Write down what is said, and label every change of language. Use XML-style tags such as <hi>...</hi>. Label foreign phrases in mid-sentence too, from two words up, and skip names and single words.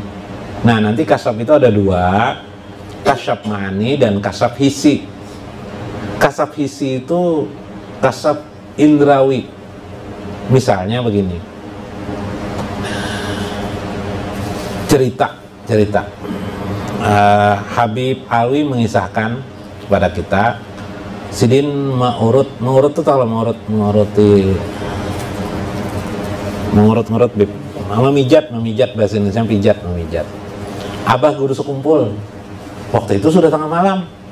<id>Nah, nanti kasyaf itu ada dua, kasyaf ma'ani dan kasyaf hisi. Kasyaf hisi itu kasyaf indrawi. Misalnya begini, cerita Habib Alwi mengisahkan kepada kita, Sidin mengurut itu kalau mengurut Bib, memijat bahasa Indonesia, memijat. Abah guru sekumpul waktu itu sudah tengah malam.</id>